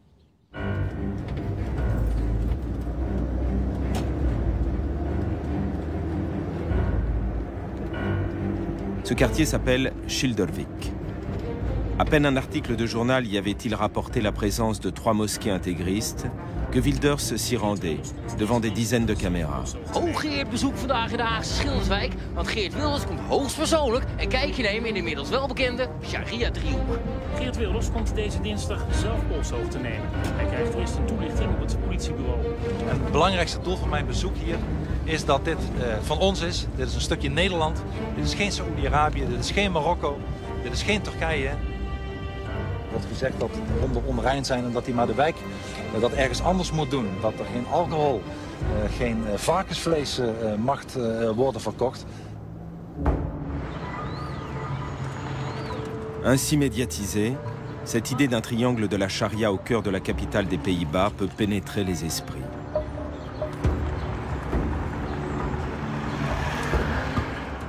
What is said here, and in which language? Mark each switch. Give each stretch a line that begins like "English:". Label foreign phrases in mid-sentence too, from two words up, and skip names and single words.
French: Ce quartier s'appelle Schilderwijk. À peine un article de journal y avait-il rapporté la présence de 3 mosquées intégristes que Wilders s'y rendait, devant des dizaines de caméras.
Dutch: Hooggeëerd bezoek vandaag in de Haagse Schilderswijk, want Geert Wilders komt hoogstpersoonlijk een kijkje nemen in de inmiddels welbekende Sharia-driehoek. Geert Wilders komt deze dinsdag zelf polshoogte te nemen. Hij krijgt eerst een toelichting op het politiebureau. Het belangrijkste doel van mijn bezoek hier is dat dit van ons is. Dit is een stukje Nederland. Dit is geen Saoedi-Arabië, dit is geen Marokko, dit is geen Turkije. Er wordt gezegd dat de honden onrein zijn en dat hij maar de wijk dat ergens anders moet doen. Dat er geen alcohol, geen varkensvlees mag worden verkocht.
French: Ainsi médiatisée, cette idée d'un triangle de la charia au cœur de la capitale des Pays-Bas peut pénétrer les esprits.